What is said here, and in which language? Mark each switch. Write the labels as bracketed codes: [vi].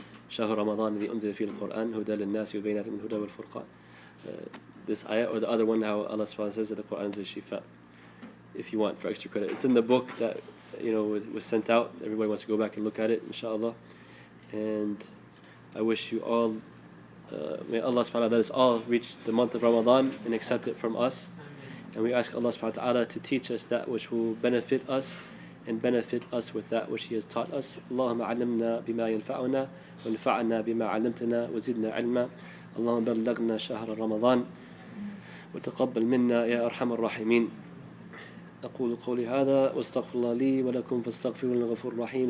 [ar] شهر رمضان الذي أنزل فيه القرآن هدى للناس وبينات من الهدى والفرقان. [en] This ayat, or the other one, how Allah subhanahu wa ta'ala says that the Quran is a shifa, if you want, for extra credit. It's in the book that was sent out. Everybody wants to go back and look at it, inshallah. And I wish you all, may Allah subhanahu wa ta'ala let us all reach the month of Ramadan and accept it from us. And we ask Allah subhanahu wa ta'ala to teach us that which will benefit us and benefit us with that which He has taught us. [ar] Allahumma alimna bima yanfa'una وانفعنا بما علمتنا وزدنا علما اللهم بلغنا شهر رمضان وتقبل منا يا أرحم الراحمين. أقول قولي هذا واستغفر الله لي ولكم فاستغفروا الغفور الرحيم.